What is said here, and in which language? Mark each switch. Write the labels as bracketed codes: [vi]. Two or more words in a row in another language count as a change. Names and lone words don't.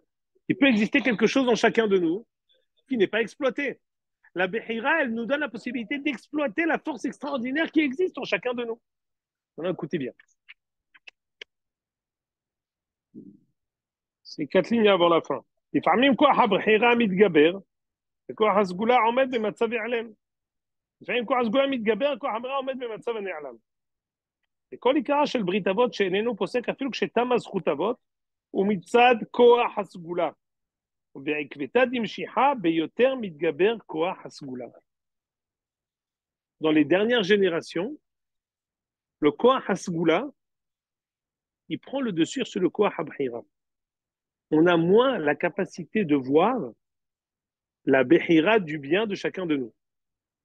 [fr] Il peut exister quelque chose dans chacun de nous qui n'est pas exploité. La Behira, elle nous donne la possibilité d'exploiter la force extraordinaire qui existe en chacun de nous. Alors, écoutez bien. C'est 4 lignes avant la fin. [he] לפעמים כוח הבחירה מתגבר, וכוח הסגולה עומד במצב העלם. לפעמים כוח הסגולה מתגבר, כוח הבחירה עומד במצב הנעלם. וכל עיקרה של ברית אבות שאיננו פוסק אפילו כשתמה זכות אבות, הוא מצד כוח הסגולה. ובעקבתא דמשיחא ביותר מתגבר כוח הסגולה. [fr] Dans les dernières générations, le [he] כוח הסגולה, [fr] il prend le dessus sur le [he] כוח הבחירה. [fr] On a moins la capacité de voir la behira du bien de chacun de nous.